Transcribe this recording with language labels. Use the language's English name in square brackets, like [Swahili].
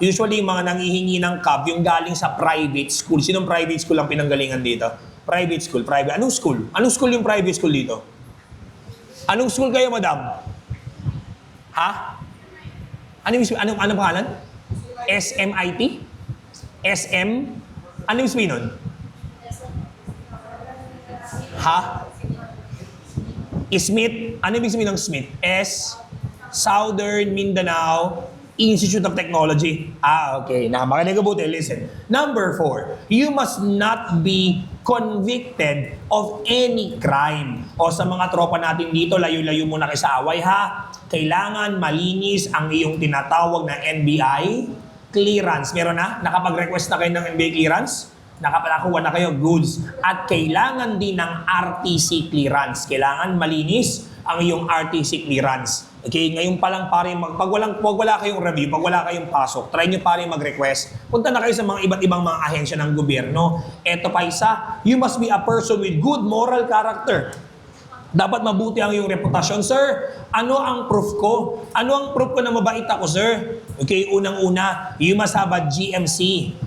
[Filipino] Usually yung mga nangihingi ng CAV, yung galing sa private school. Sinong private school ang pinanggalingan dito? Private school. Anong school? Anong school yung private school dito? Anong school kayo, madam? Ha? Anong pangalan? SMIT? SM? Ano yung sabihin nun? Ha? Smith? Ano yung sabihin ng Smith? Southern Mindanao Institute of Technology. Okay. Makinig kabuti. Listen. [English] Number 4, you must not be convicted of any crime. [Filipino] O sa mga tropa natin dito, layo-layo muna kayo sa away ha. Kailangan malinis ang iyong tinatawag na NBI clearance. Meron na? Nakapag-request na kayo ng NBI clearance? Nakapanakuha na kayo? Goods. At kailangan din ng RTC clearance. Kailangan malinis ang iyong RTC clearance. Okay, ngayon pa lang pare, pag wala kayong review, pag wala kayong pasok, try nyo pare mag-request. Punta na kayo sa mga iba't ibang mga ahensya ng gobyerno. Eto pa isa, [English] you must be a person with good moral character. [Filipino] Dapat mabuti ang iyong reputasyon. Sir, ano ang proof ko? Ano ang proof ko na mabait ako, sir? [English] Okay, [Filipino] unang-una, [English] you must have a GMC.